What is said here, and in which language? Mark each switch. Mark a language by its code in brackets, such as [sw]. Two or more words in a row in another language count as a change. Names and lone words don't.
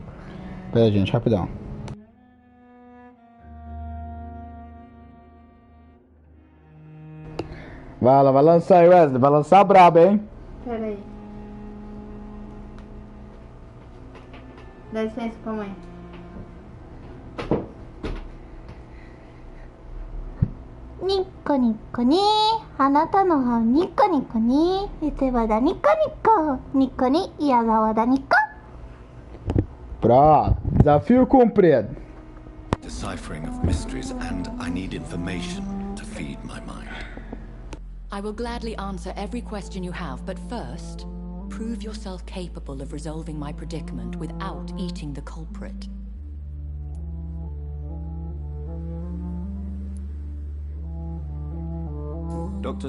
[pt] Pera, gente, rapidão. Vai lá, vai lançar aí, Wesley. Vai lançar brabo, hein? Pera aí. Dá licença pra mãe. Nico nico ni, anata no hao nico nico ni, itewa da nico nico, nico ni iyazawa da nico. Pronto, desafio cumprido. [en] Deciphering of mysteries, and I need information to feed my mind. I will gladly answer every question you have, but first, prove yourself capable of resolving my predicament without eating the culprit. Dr.